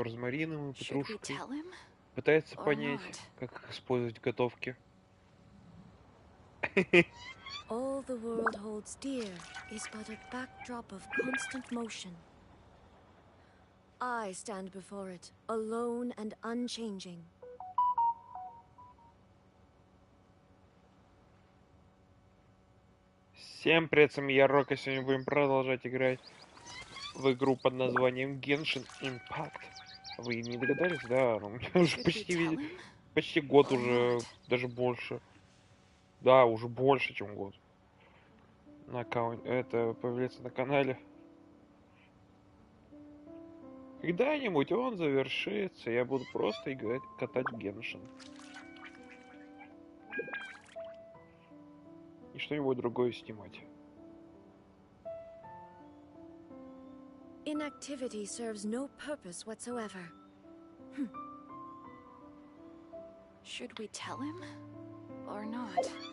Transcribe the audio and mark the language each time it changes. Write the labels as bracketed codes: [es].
[ru] розмарином и петрушкой. Пытается понять, как их использовать в готовке. [en] All the world holds dear is but a backdrop of constant motion. I stand before it, alone and unchanging. [ru] Всем привет, с вами я, Рок, и сегодня будем продолжать играть в игру под названием Genshin Impact. Вы не догадались, да? У меня уже почти год уже, даже больше. Да, уже больше, чем год. На аккаунте, это появляется на канале. Когда-нибудь он завершится, я буду просто играть, катать в Genshin. И что-нибудь другое снимать. [en] Inactivity serves no purpose whatsoever. Should we tell him or not?